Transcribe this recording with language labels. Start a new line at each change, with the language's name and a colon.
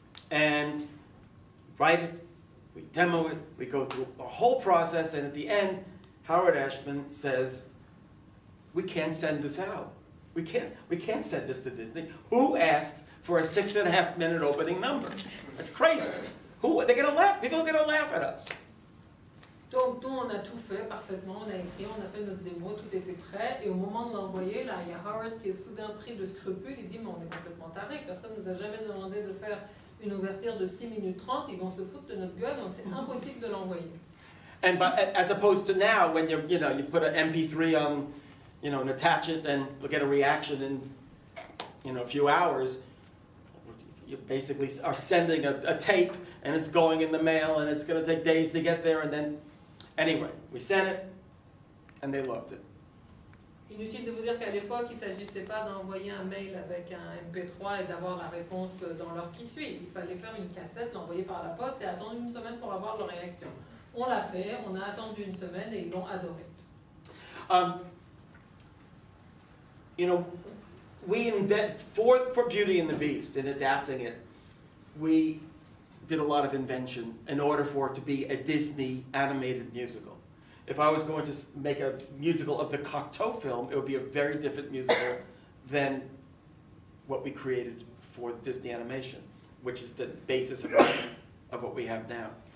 English: And we write it, we demo it, we go through a whole process, and at the end, Howard Ashman says, we can't send this out. We can't send this to Disney. Who asked for a 6.5-minute opening number? That's crazy. They're gonna laugh. People are gonna laugh at us.
French: Donc nous, on a tout fait parfaitement, on a écrit, on a fait notre démo, tout était prêt. Et au moment de l'envoyer, là, il y a Howard qui est soudain pris de scrupule. Il dit, mais on est complètement taré, personne ne nous a jamais demandé de faire une ouverture de 6 minutes 30, ils vont se foutre de notre gueule, donc c'est impossible de l'envoyer.
English: And as opposed to now, when you put an MP3 on, and attach it and get a reaction in a few hours, you basically are sending a tape and it's going in the mail and it's going to take days to get there, and then anyway, we sent it and they loved it.
French: Inutile de vous dire qu'à l'époque, il ne s'agissait pas d'envoyer un mail avec un MP3 et d'avoir la réponse dans l'heure qui suit. Il fallait faire une cassette, l'envoyer par la poste et attendre une semaine pour avoir leur réaction. On l'a fait, on a attendu une semaine et ils l'ont adoré.
English: We invent for Beauty and the Beast, in adapting it, we did a lot of invention in order for it to be a Disney animated musical. If I was going to make a musical of the Cocteau film, it would be a very different musical than what we created for Disney animation, which is the basis of what we have now.